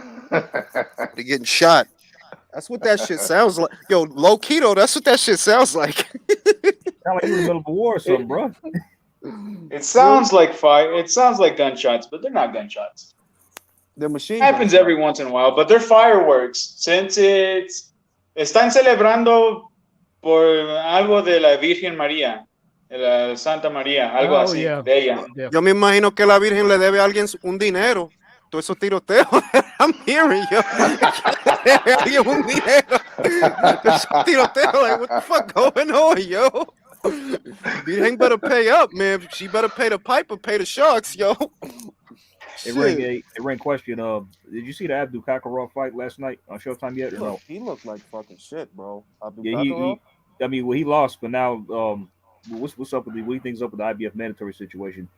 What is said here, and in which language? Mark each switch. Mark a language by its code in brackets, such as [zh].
[en] Somebody getting shot. That's what that shit sounds like. Yo, low keto, that's what that shit sounds like. Sound like you in the middle of a war or something, bro. It sounds like fire. It sounds like gunshots, but they're not gunshots. The machine Happens every once in a while, but they're fireworks. Since [es] están celebrando por algo de la Virgen María, de la Santa María, algo así, de ella. Yo me imagino que la Virgen le debe a alguien un dinero. Todos esos tiroteos. [en] I'm hearing yo. [es] Le debe a alguien un dinero. Esos tiroteos, [en] like, what the fuck going on, yo? Virgen better pay up, man. She better pay the piper, pay the sharks, yo. It ran question. Did you see the Abdul Kakarov fight last night on Showtime yet or no? He looked like fucking shit, bro. Yeah, he lost, but now what's up with what do you think's up with the IBF mandatory situation?